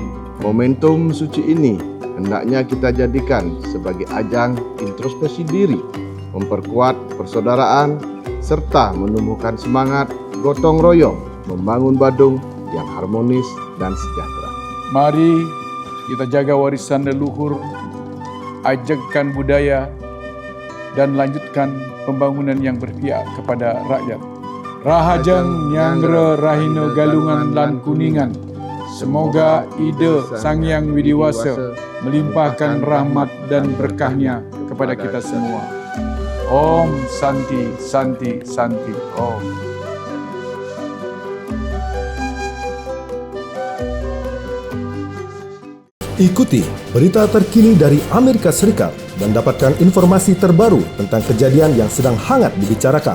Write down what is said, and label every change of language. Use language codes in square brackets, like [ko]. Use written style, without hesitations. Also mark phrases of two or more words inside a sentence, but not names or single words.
[id] Momentum suci ini hendaknya kita jadikan sebagai ajang introspeksi diri, memperkuat persaudaraan, serta menumbuhkan semangat gotong royong membangun Badung yang harmonis dan sejahtera. Mari kita jaga warisan leluhur, ajakkan budaya, dan lanjutkan pembangunan yang berpihak kepada rakyat. [ban] Rahajeng Nyangre Rahino Galungan lan Kuningan. [id] Semoga ide Sang Hyang Widiwasa melimpahkan rahmat dan berkahnya kepada kita semua. [sa] Om Santi Santi Santi Om. [id] Ikuti berita terkini dari Amerika Serikat dan dapatkan informasi terbaru tentang kejadian yang sedang hangat dibicarakan.